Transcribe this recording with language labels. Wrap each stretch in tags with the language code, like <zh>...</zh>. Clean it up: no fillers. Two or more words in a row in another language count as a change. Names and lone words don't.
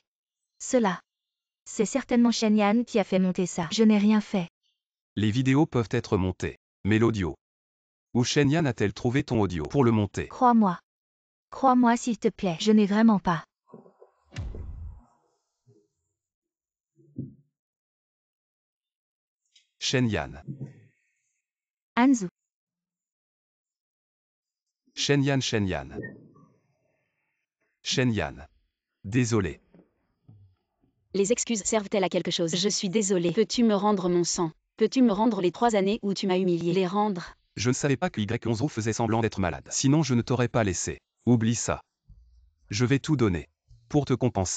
<fr>Cela. C'est certainement Shen-Yan qui a fait monter ça. Je n'ai rien fait. Les vidéos peuvent être montées. Mais l'audio. Où Shen-Yan a-t-elle trouvé ton audio pour le monter? Crois-moi. Crois-moi s'il te plaît. Je n'ai vraiment pas. Shen-Yan. Hanzu. Shenyan Shenyan. Shenyan. Désolé. Les excuses servent-elles à quelque chose? Je suis désolée. Peux-tu me rendre mon sang? Peux-tu me rendre les 3 années où tu m'as humilié? Les rendre? Je ne savais pas que Y11 faisait semblant d'être malade. Sinon je ne t'aurais pas laissé. Oublie ça. Je vais tout donner. Pour te compenser.</fr>